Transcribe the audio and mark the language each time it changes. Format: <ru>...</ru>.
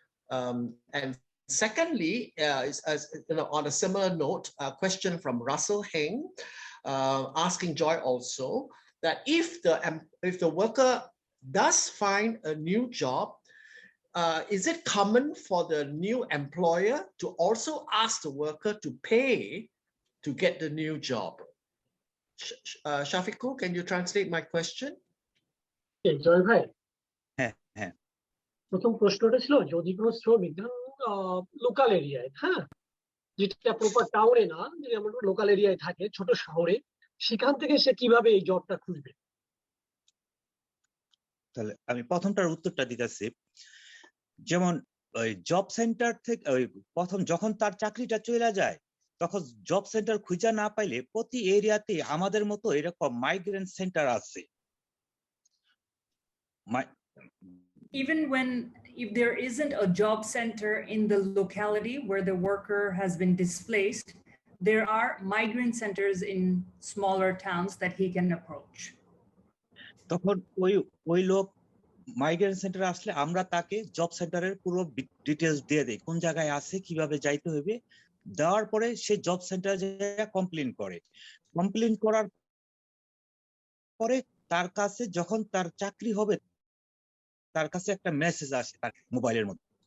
<en>And secondly, on a similar note, a question from Russell Heng asking Joy also that if the worker does find a new job, is it common for the new employer to also ask the worker to pay to get the new job? Shafiqul, can you translate my question?</en> <bn>জয় ভাই, প্রথম প্রশ্নটা ছিল যদি কোনো শ্রমিক local এরিয়ায়, যেটা proper টাউনে না, যদি আমরা লোকাল এরিয়ায় থাকে, ছোট শহরে, সেখান থেকে সে কিভাবে এই জবটা খুঁজবে? তাহলে আমি প্রথমটার উত্তরটা দিতেছি। যেমন ওই জব সেন্টার থেকে প্রথম যখন তার চাকরিটা চলে যায়, তখন জব সেন্টার খুঁজে না পাইলে প্রতি এরিয়াতে আমাদের মতো এরকম মাইগ্রেন্ট সেন্টার আছে।</bn> <en>Even if there isn't a job center in the locality where the worker has been displaced, there are migrant centers in smaller towns that he can approach.</en> <bn>তখন ওই লোক মাইগ্রেন্ট সেন্টার আসলে আমরা তাকে job সেন্টারের পুরো details দিয়ে দেই, কোন জায়গায় আছে, কিভাবে যাইতে হবে। দেওয়ার পরে সে জব সেন্টারে যায় কমপ্লেইন করে। কমপ্লেইন করার পরে তার কাছে যখন তার চাকরি হবে তার কাছে একটা মেসেজ আসে তার মোবাইলের মধ্যে।</bn>